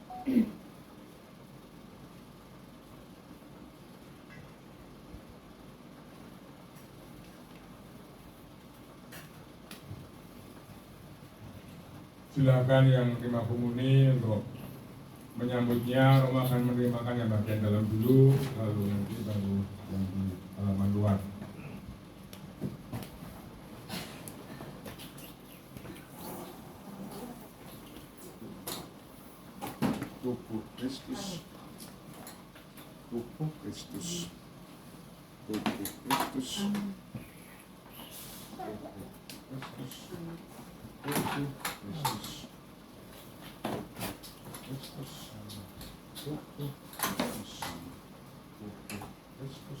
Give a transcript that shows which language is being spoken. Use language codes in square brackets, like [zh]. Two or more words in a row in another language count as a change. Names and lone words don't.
[id] Silakan yang terima penguni untuk menyambutnya. Romo akan menerimakan yang bagian dalam dulu, lalu nanti baru yang di halaman luar. Tubuh Kristus, tubuh Kristus, tubuh Kristus, tubuh Kristus, tubuh Kristus, Kristus, tubuh Kristus, tubuh Kristus,